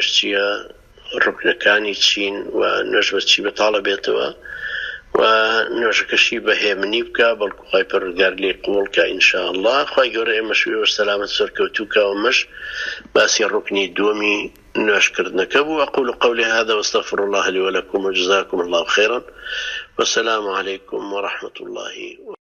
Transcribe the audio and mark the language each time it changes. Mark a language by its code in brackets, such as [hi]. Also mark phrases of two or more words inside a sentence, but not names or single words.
[ckb] چییە ڕوکنەکانی چین و نوێژ بە چی بەتاڵە بێتەوە و نوێژەکەشی بەهێمنی بکە بەڵکو خوای پەروەردگار لێی قبوڵکە ئینشاءالله خوای گەورە ئێمەشوی وەسەلامەت سەرکەوتووکە و مەش باسی ڕوکنی دووەمی نوێژکردنەکە بوو [ar] أقول قولي هذا واستغفر الله لي ولكم وجزاكم الله خيرا والسلام عليكم ورحمة الله